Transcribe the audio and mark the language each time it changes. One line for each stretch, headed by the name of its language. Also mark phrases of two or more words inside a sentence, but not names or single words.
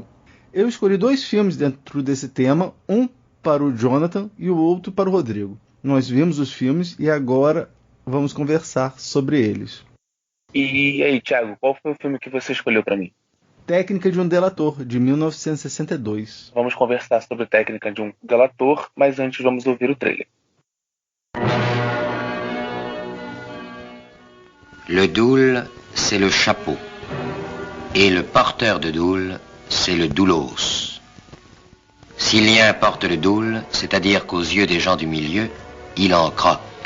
Portuguese: Eu escolhi 2 filmes dentro desse tema, um para o Jonathan e o outro para o Rodrigo. Nós vimos os filmes e agora vamos conversar sobre eles. E aí, Thiago, qual foi o filme que você escolheu para mim? Técnica de um Delator, de 1962. Vamos conversar sobre Técnica de um Delator, mas antes vamos ouvir o trailer.
French: Le doule, c'est le chapeau. Et le porteur de doule, c'est le doulos. Silien porte le doule, c'est-à-dire qu'aux yeux des gens du milieu, il en croque.